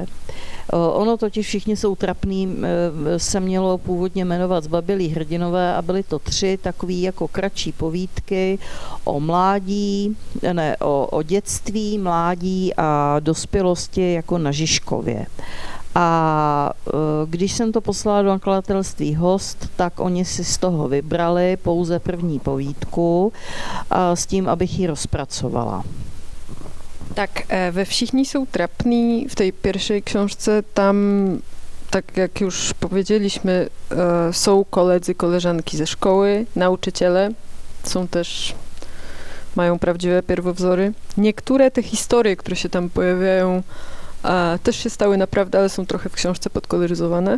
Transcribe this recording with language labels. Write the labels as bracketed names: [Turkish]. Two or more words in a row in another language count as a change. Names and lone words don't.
[Czech] Ono totiž Všichni jsou trapný se mělo původně jmenovat Zbabělí hrdinové a byly to 3 takový jako kratší povídky o mládí, o dětství, mládí a dospělosti jako na Žižkově. A když jsem to poslala do nakladatelství Host, tak oni si z toho vybrali pouze první povídku s tím, abych ji rozpracovala. [Polish] Tak we Všichni jsou trapní, w tej pierwszej książce, tam, tak jak już powiedzieliśmy, są koledzy, koleżanki ze szkoły, nauczyciele, mają prawdziwe pierwowzory. Niektóre te historie, które się tam pojawiają, też się stały naprawdę, ale są trochę w książce podkoloryzowane.